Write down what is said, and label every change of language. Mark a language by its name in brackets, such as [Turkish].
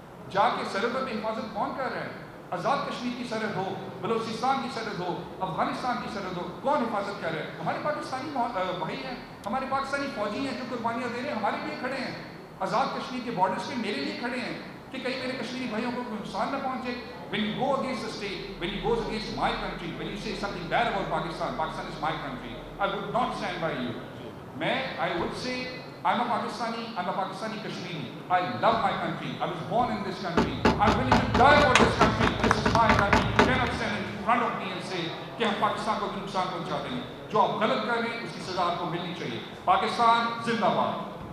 [Urdu] جا کے سرحدوں پہ حفاظت کون کر رہا ہے؟ آزاد کشمیر کی سرحد ہو، بلوچستان کی سرحد ہو، افغانستان کی سرحد ہو، کون حفاظت کر رہا ہے؟ ہمارے پاکستانی بھائی ہیں، ہمارے پاکستانی فوجی ہیں جو قربانیاں دے رہے ہیں، ہمارے لیے کھڑے ہیں، آزاد کشمیر کے بارڈرز پہ میرے لیے کھڑے ہیں۔ کہ کئی میرے کشمیری بھائیوں کو نقصان نہ پہنچے. [English] When you go against the state, when you go against my country, when you say something bad about Pakistan, Pakistan is my country, I would not stand by you. I would say, I'm a Pakistani Kashmiri. I love my country. I was born in this country. I'm willing to die for this country. This is my country. You cannot stand in front of me and say [Urdu] کہ ہم پاکستان کو نقصان پہنچا دیں گے. جو آپ غلط کر رہے ہیں اس کی سزا آپ کو ملنی چاہیے. پاکستان زندہ باد.